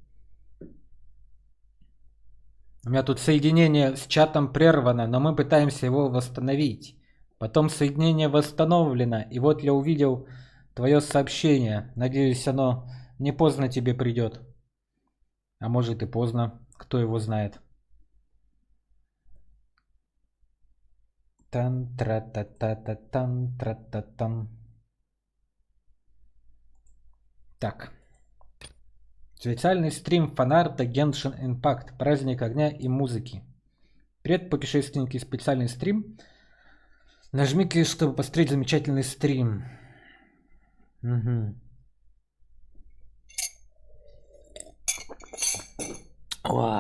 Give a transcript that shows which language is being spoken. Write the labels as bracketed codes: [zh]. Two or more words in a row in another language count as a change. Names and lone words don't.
[ru] У меня тут соединение с чатом прервано, но мы пытаемся его восстановить. Потом соединение восстановлено, и вот я увидел твое сообщение. Надеюсь, оно не поздно тебе придет. А может и поздно, кто его знает. Тан-тра-та-та-та-тан-тра-та-тан. Так. Специальный стрим фанарта Genshin Impact. Праздник огня и музыки. Привет, путешественники. Специальный стрим. Нажми клик, чтобы посмотреть замечательный стрим. Угу. О.